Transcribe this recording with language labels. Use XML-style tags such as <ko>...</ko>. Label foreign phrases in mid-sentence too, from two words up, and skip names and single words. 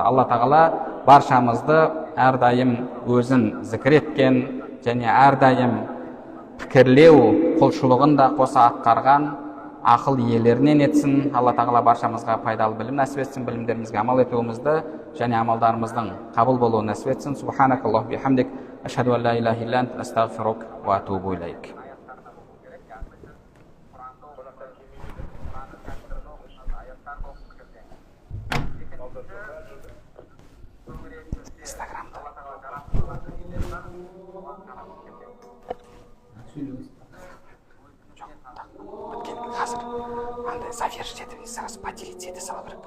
<kk>Алла тағала баршамызды әрдайым өзін зікір еткен және әрдайым пікірлеу құлшылығын да қоса атқарған ақыл иелерінен етсін. Алла тағала баршамызға пайдалы білім нәсіп етсін, білімдерімізге амал етуімізді және амалдарымыздың қабыл болуын нәсіп етсін.</kk> <ar>سبحانك اللهم وبحمدك، أشهد أن لا إله إلا أنت، أستغفرك وأتوب إليك.</ar> <kk>Инстаграмда. Жоқ, біткен қазір андай завершить етіп</kk> <ru>сразу поделиться</ru> <kk>ете салу керек.</kk>